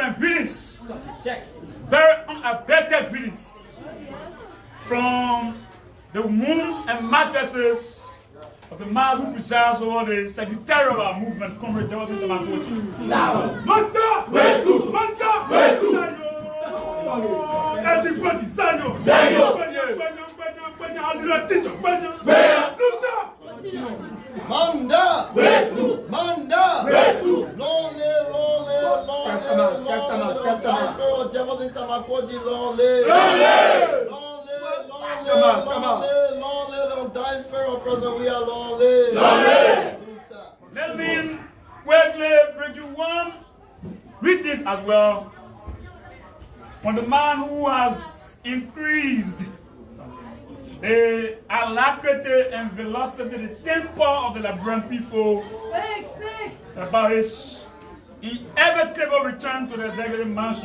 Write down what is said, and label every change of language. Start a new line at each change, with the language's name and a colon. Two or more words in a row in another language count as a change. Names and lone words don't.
English: and greetings, very unabated greetings from the wombs and mattresses of the man who presides over the secretary of our movement, Comrade Jefferson Tamakochi. Manta! Wetu! Manta! Wetu! Everybody, Sanyo! Sanyo! Manda! Wetu! Manda! Wetu! Long live, long live, long live, long live, Sparrow Jefferson Tamakochi, long live! Long live! Long live, long live, long live, long live, long dying Sparrow President, we are long live! Long live! Let me quickly bring you one greetings as well from the man who has increased the alacrity and velocity, the tempo of the Liberian people about his inevitable return to the executive mansion.